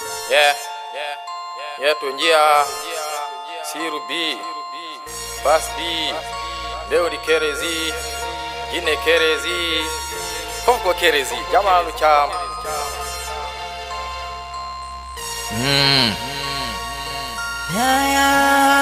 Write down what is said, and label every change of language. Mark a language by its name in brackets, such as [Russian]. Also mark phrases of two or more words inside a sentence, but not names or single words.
[Fula] Yeah. Yeah. Yeah, to njiya. Siru B. Bass B. Dewdi Kerezi. Guinea Kerezi. Fof ko Kerezi. Jamalu Cham. Mm. Yeah, yeah.